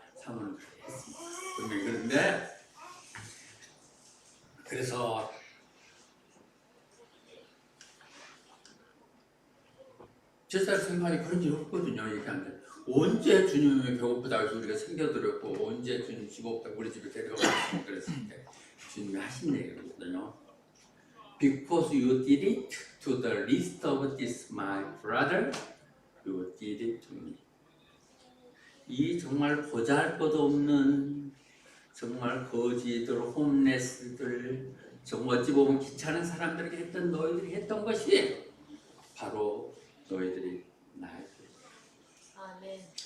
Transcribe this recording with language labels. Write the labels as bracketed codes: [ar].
[ko] 사모는 그렇게 했습니다. 분명히 그런데 그래서 제 살 생각이 그런 적이 없거든요. 얘기하는데 언제 주님이 배고프다고 해서 우리가 챙겨드렸고 언제 주님 집 없다고 우리 집에 데려가고 그랬을 때 주님이 하신 얘기거든요. [en] Because you did it to the least of this my brother, you did it to me. [ko] 이 정말 보잘것없는 정말 거지들, 홈레스들, 정말 어찌 보면 귀찮은 사람들에게 했던 너희들이 했던 것이 바로 너희들이 나에게. 아멘.